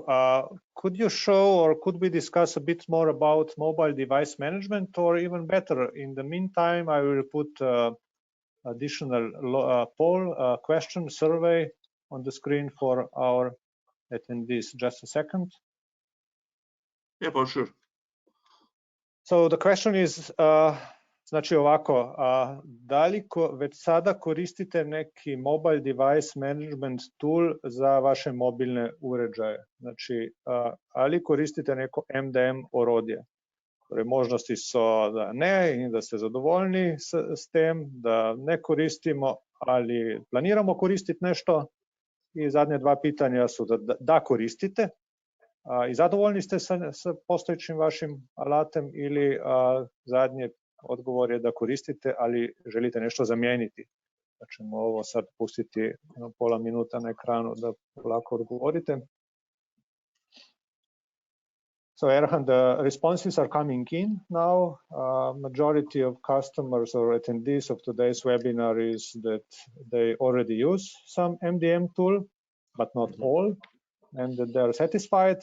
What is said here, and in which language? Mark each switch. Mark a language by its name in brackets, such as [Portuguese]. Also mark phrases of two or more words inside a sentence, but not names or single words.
[English] Could you show or could we discuss a bit more about mobile device management, or even better, in the meantime, I will put additional poll question survey on the screen for our attendees. Just a second. Yeah, for sure. So the question is, [Croatian] znači ovako, da li već sada koristite neki [English] mobile device management tool [Croatian] za vaše mobilne uređaje? Znači, ali koristite neko MDM orodje? [Slovenian] Torej, možnosti so, [Croatian] da ne in da ste zadovoljni s tem, da ne koristimo ali planiramo koristiti nešto. I zadnje dva pitanja su da koristite i zadovoljni ste sa postojećim vašim alatem, ili zadnji odgovor je da koristite, ali želite nešto zamijeniti. Da ćemo ovo sad pustiti pola minuta na ekranu da lako odgovorite. [English] So Erhan, the responses are coming in now. Majority of customers or attendees of today's webinar is that they already use some MDM tool, but not all, and that they're satisfied.